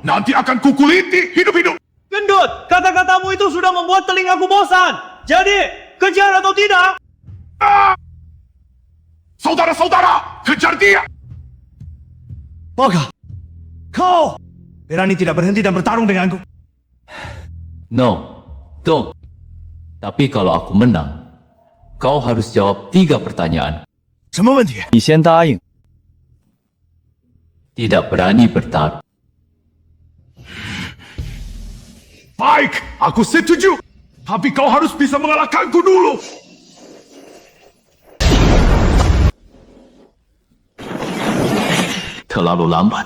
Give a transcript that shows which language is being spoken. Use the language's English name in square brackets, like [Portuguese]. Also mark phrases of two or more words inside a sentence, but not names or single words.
[Indonesian] Nanti akan kukuliti hidup-hidup. Gendut, kata-katamu itu sudah membuat telingaku bosan. Jadi, kejar atau tidak? Saudara-saudara, kejar dia. Maka, kau berani tidak berhenti dan bertarung denganku? [English] No, don't. [Indonesian] Tapi kalau aku menang, kau harus jawab 3 pertanyaan. [Chinese] 什么问题？你先答应。 [Indonesian] Tidak berani bertarung. Baik, aku setuju. Tapi kau harus bisa mengalahkanku dulu. Terlalu lambat.